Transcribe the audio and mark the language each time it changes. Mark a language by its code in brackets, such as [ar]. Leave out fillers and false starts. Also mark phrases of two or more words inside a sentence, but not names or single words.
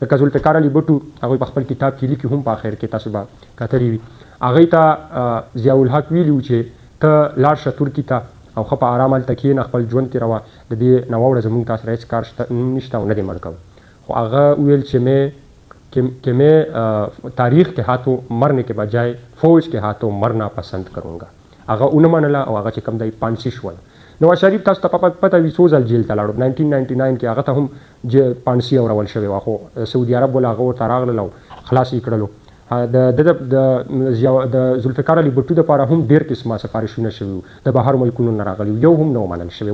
[ps] لکه ذوالفقار علي بټو هغوی په خپل کتاب کې لیکي هم په آخر کې تاسو به کتلی وي، هغوی ته ضیاءالحق ویلي وو چې ته لاړ شه ترکي ته او ښه په ارام هلته کښېنه خپل ژوند تېروه، د دې نه واوړه زموږ تا سره هېڅ کار نشته او نه دې مړ کوو. خو هغه وویل چې [ur] کہ میں تاریخ کے ہاتھوں مرنے کے بجائے فوج کے ہاتھوں مرنا پسند کروں گا. [ps] هغه ونه منله او هغه چې کوم دی پانسي شول. نواز شریف تاسو ته پته وي څو ځل جیل ته لاړو. 1999 کې هغه ته هم پانسي اورول شوې وه خو سعودي عرب ول هغه ورته راغلل او خلاص یې کړلو. د ذوالفقار علي بټو دپاره هم ډېر قسمه سفارشونه شوي وو د بهر ملکونو نه راغلي یو هم نه ومنل شوی.